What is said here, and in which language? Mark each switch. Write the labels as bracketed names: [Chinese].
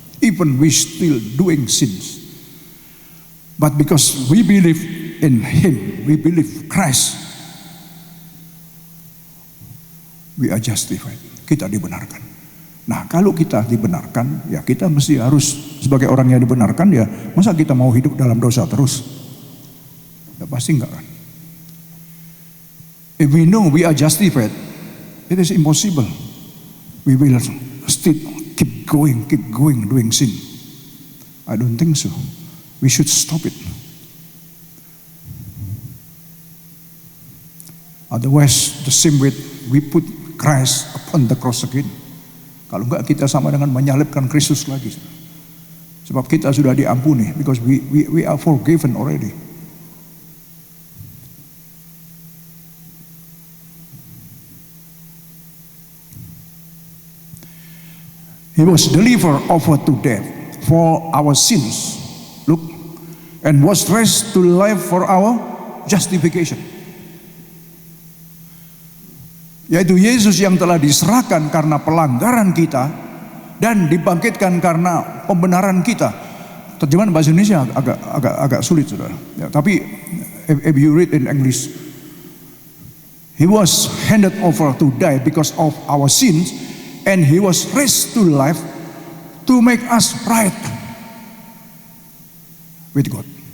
[English] Even we still doing sins. But because we believe in Him, we believe Christ, we are justified. [Indonesian] Kita dibenarkan. Nah, kalau kita dibenarkan, ya kita mesti harus sebagai orang yang dibenarkan, ya masa kita mau hidup dalam dosa terus? Ya pasti enggak kan. [English] If we know we are justified, it is impossible. We will still keep going doing sin. I don't think so. We should stop it. Otherwise, the same way we put Christ upon the cross again. [Indonesian] Kalau enggak, kita sama dengan menyalibkan Kristus lagi. Sebab kita sudah diampuni, [English] because we are forgiven already. He was delivered over to death for our sins. Look, and was raised to life for our justification. [Indonesian] Yaitu Yesus yang telah diserahkan karena pelanggaran kita dan dibangkitkan karena pembenaran kita. Terjemahan bahasa Indonesia agak sulit, saudara. Ya, tapi [English] if you read in English, He was handed over to die because of our sins, and He was raised to life to make us right with God.